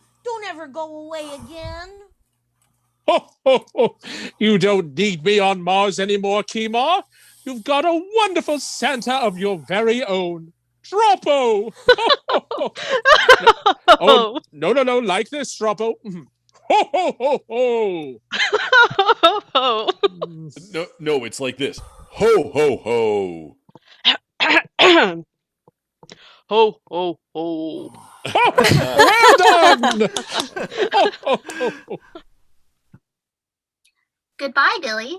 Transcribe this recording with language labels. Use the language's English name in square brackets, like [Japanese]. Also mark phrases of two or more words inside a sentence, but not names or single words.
[English] Don't ever go away again. Ho, ho, ho. You don't need me on Mars anymore, Kimar. You've got a wonderful Santa of your very own. Droppo! Oh, no, like this, Droppo. Ho, ho, ho, ho! No, it's like this. Ho, ho, ho. Ho, ho, ho. Well done! Goodbye, Billy.